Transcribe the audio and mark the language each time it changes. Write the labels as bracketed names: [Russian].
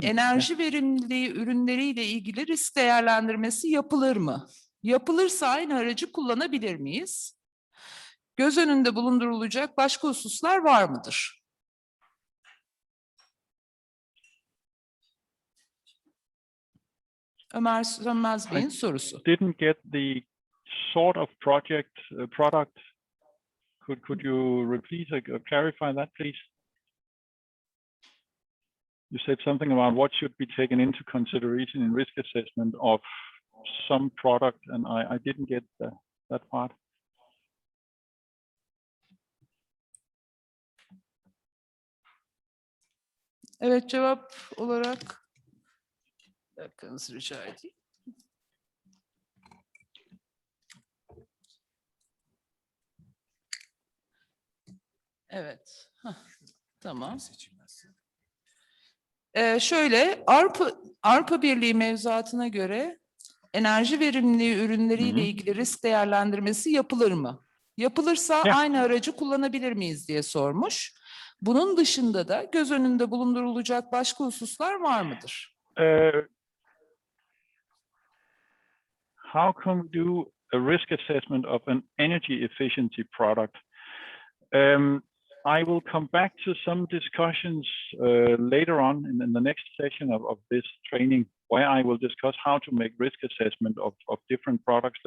[Turkish] enerji verimliliği ürünleriyle ilgili risk değerlendirmesi yapılır mı? Yapılırsa aynı aracı kullanabilir miyiz? Göz önünde bulundurulacak başka hususlar var mıdır? Ömer Sönmez Bey'in sorusu. [English] Didn't get the sort of product. Could you repeat or clarify that, please? You said something about what should be taken into consideration in risk assessment of some product, and I didn't get that part. [Turkish] Evet, cevap olarak bir dakikanızı rica edeyim. Evet. Tamam. Şöyle, Avrupa Birliği mevzuatına göre enerji verimliliği ürünleriyle ilgili risk değerlendirmesi yapılır mı? Yapılırsa aynı aracı kullanabilir miyiz diye sormuş. Bunun dışında da göz önünde bulundurulacak başka hususlar var mıdır? [English] How can we do a risk assessment of an energy efficiency product? I will come back to some discussions later on in the next session of this training, where I will discuss how to make risk assessment of different products.